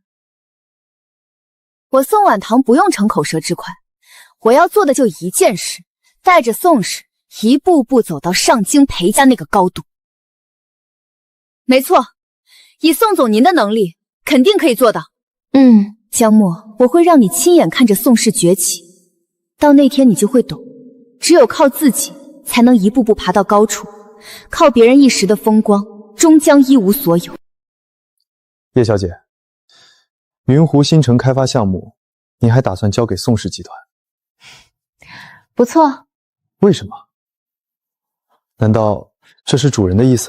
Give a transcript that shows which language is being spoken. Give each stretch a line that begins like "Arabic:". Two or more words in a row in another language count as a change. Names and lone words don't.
Chinese: 我宋婉堂不用逞口舌之快，我要做的就一件事，带着宋氏一步步走到上京裴家那個高度。沒錯，以宋總您的能力，肯定可以做到。江墨，我會讓你親眼看着宋氏崛起，到那天你就會懂，只有靠自己才能一步步爬到高處，靠別人一時的風光，終將一無所有。葉小姐，雲湖新城開發項目，你還打算交給宋氏集團？不錯。為什麼？難道這是主人的意思？